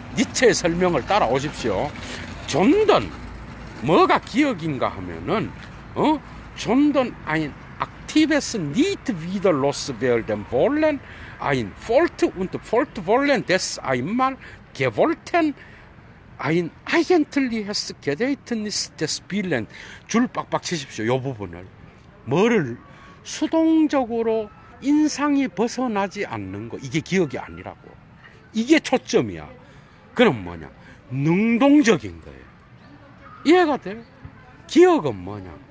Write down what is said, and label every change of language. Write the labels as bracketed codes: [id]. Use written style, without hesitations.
[ko] 니체의 설명을 따라오십시오. 존던, 뭐가 기억인가 하면은, 존던 [de] ein aktives nicht wieder loswerden wollen, ein Volt und Voltwollen des einmal gewollten, ein eigentliches Gedächtnis des Willens. [ko] 줄 빡빡 치십시오. 요 부분을. 뭐를 수동적으로 인상이 벗어나지 않는 거, 이게 기억이 아니라고. 이게 초점이야. 그럼 뭐냐? 능동적인 거예요. 이해가 돼요? 기억은 뭐냐?